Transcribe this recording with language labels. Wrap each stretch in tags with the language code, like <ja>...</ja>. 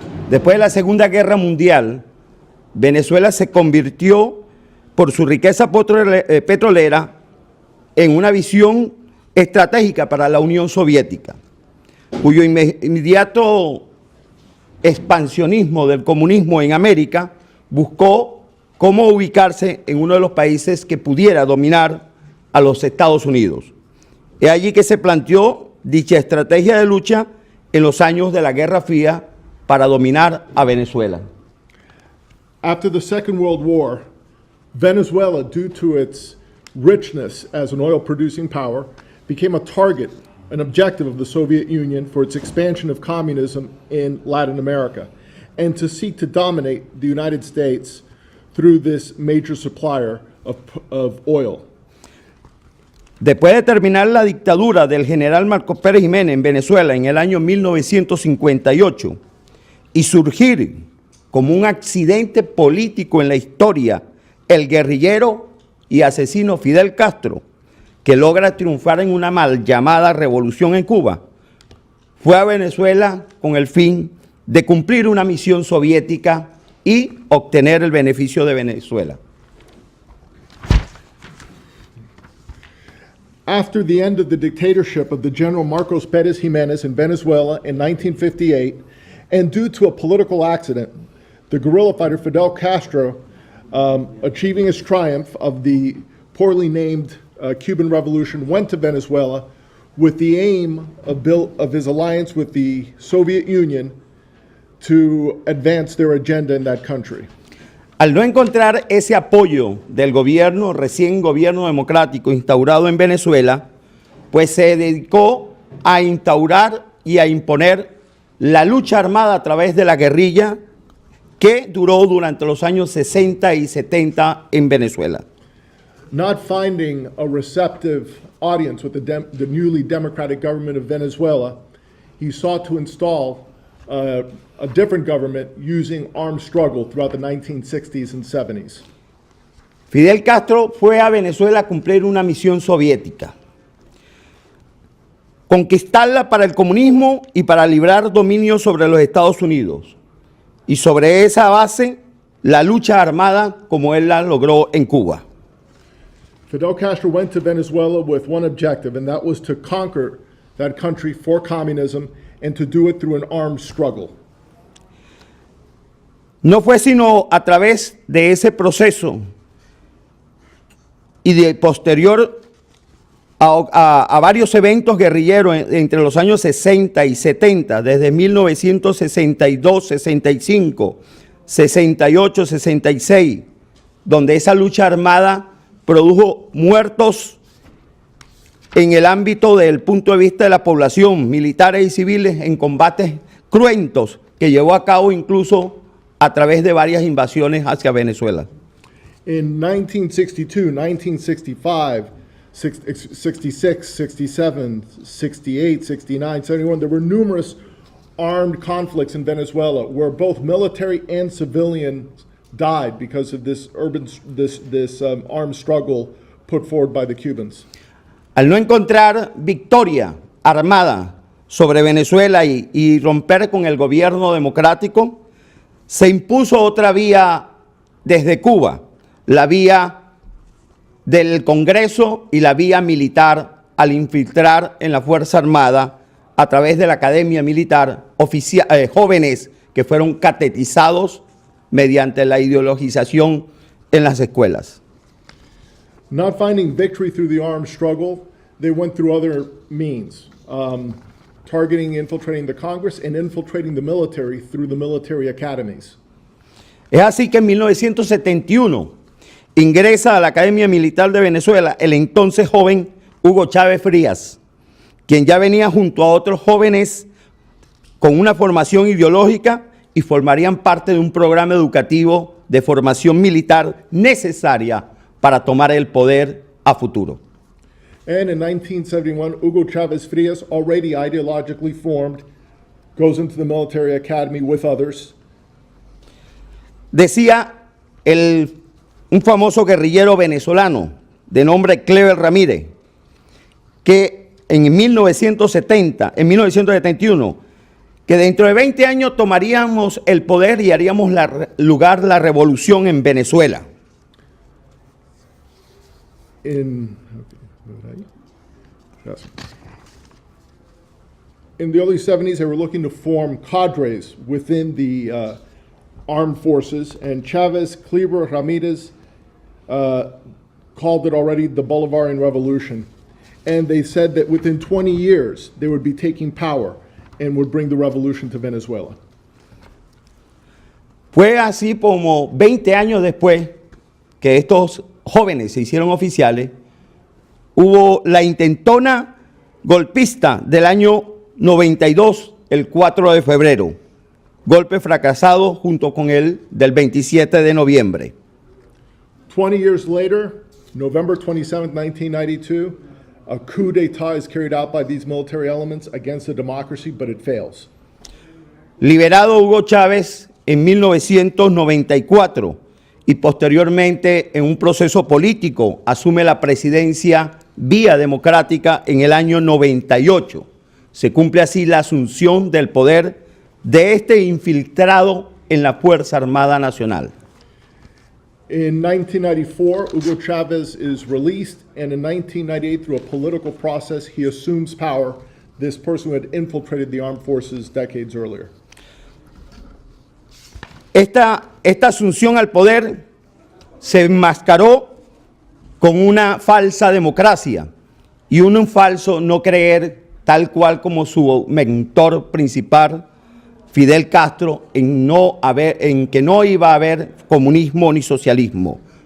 <es>Después de la Segunda Guerra Mundial, Venezuela se convirtió por su riqueza petrolera en una visión estratégica para la Unión Soviética, cuyo inmediato expansionismo del comunismo en América buscó cómo ubicarse en uno de los países que pudiera dominar a los Estados Unidos. Es allí que se planteó dicha estrategia de lucha en los años de la Guerra Fría para dominar a Venezuela.</es> <en>After the Second World War, Venezuela, due to its richness as an oil-producing power, became a target, an objective of the Soviet Union for its expansion of communism in Latin America, and to seek to dominate the United States through this major supplier of oil.</en> <es>Después de terminar la dictadura del general Marcos Pérez Jiménez en Venezuela en el año 1958 y surgir como un accidente político en la historia el guerrillero y asesino Fidel Castro, que logra triunfar en una mal llamada revolución en Cuba, fue a Venezuela con el fin de cumplir una misión soviética y obtener el beneficio de Venezuela.</es> <en>After the end of the dictatorship of the General Marcos Pérez Jiménez in Venezuela in 1958, and due to a political accident, the guerrilla fighter Fidel Castro, achieving his triumph of the poorly named Cuban Revolution, went to Venezuela with the aim of his alliance with the Soviet Union to advance their agenda in that country.</en> <es>Al no encontrar ese apoyo del gobierno, recién gobierno democrático instaurado en Venezuela, pues se dedicó a instaurar y a imponer la lucha armada a través de la guerrilla que duró durante los años 60 y 70 en Venezuela.</es> <en>Not finding a receptive audience with the newly democratic government of Venezuela, he sought to install a different government using armed struggle throughout the 1960s and 70s.</en> <es>Fidel Castro fue a Venezuela a cumplir una misión soviética, conquistarla para el comunismo y para librar dominio sobre los Estados Unidos. Y sobre esa base, la lucha armada como él la logró en Cuba.</es> <en>Fidel Castro went to Venezuela with one objective, and that was to conquer that country for communism and to do it through an armed struggle.</en> <es>No fue sino a través de ese proceso y de posterior a varios eventos guerrilleros entre los años 60 y 70, desde 1962, 65, 68, 66, donde esa lucha armada produjo muertos en el ámbito del punto de vista de la población, militares y civiles, en combates cruentos que llevó a cabo incluso a través de varias invasiones hacia Venezuela.</es> <en>In 1962, 1965, 66, 67, 68, 69, 71, there were numerous armed conflicts in Venezuela where both military and civilians died because of this armed struggle put forward by the Cubans.</en> <es>Al no encontrar victoria armada sobre Venezuela y romper con el gobierno democrático, se impuso otra vía desde Cuba, la vía del Congreso y la vía militar al infiltrar en la Fuerza Armada a través de la Academia Militar jóvenes que fueron catetizados mediante la ideologización en las escuelas.</es> <en>Not finding victory through the armed struggle, they went through other means, targeting, infiltrating the Congress and infiltrating the military through the military academies.</en> <es>Es así que en 1971 ingresa a la Academia Militar de Venezuela el entonces joven Hugo Chávez Frías, quien ya venía junto a otros jóvenes con una formación ideológica y formarían parte de un programa educativo de formación militar necesaria para tomar el poder a futuro.</es> <en>And in 1971, Hugo Chávez Frías, already ideologically formed, goes into the military academy with others.</en> <es>Decía un famoso guerrillero venezolano de nombre Clever Ramírez, que en 1971, que dentro de 20 años tomaríamos el poder y haríamos lugar la revolución en Venezuela.</es> <en>In the early 70s, they were looking to form cadres within the armed forces, and Chavez, Kleber, Ramirez called it already the Bolivarian Revolution. And they said that within 20 years, they would be taking power and would bring the revolution to Venezuela.</en> <es>Fue así como 20 años después que estos jóvenes se hicieron oficiales, hubo la intentona golpista del año 92, el 4 de febrero, golpe fracasado junto con el del 27 de noviembre.</es> <en>20 years later, November 27, 1992, a coup d'etat is carried out by these military elements against the democracy, but it fails.</en> <es>Liberado Hugo Chávez en 1994 y posteriormente en un proceso político asume la presidencia vía democrática en el año 98. Se cumple así la asunción del poder de este infiltrado en la Fuerza Armada Nacional.</es> <en>In 1994, Hugo Chavez is released, and in 1998, through a political process, he assumes power, this person who had infiltrated the armed forces decades earlier.</en> <es>Esta asunción al poder se enmascaró con una falsa democracia y un falso no creer, tal cual como su mentor principal, Fidel Castro en que no iba a haber comunismo ni socialismo.</es>